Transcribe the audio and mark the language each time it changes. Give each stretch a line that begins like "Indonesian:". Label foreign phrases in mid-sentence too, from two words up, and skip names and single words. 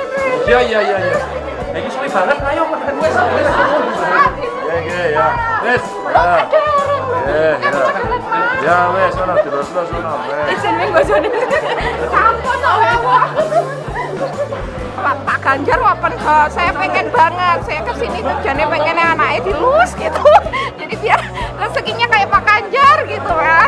Javanese: Iya. Iki suwi banget ayo wis. Ya. Wis. Ya wis ono terus ono. Izin ning bojone. Sampun kok.
Indonesian: Pak Ganjar open house, saya pengen banget, saya kesini tujuannya pengennya anaknya dilus gitu, jadi biar rezekinya kayak Pak Ganjar gitu mas.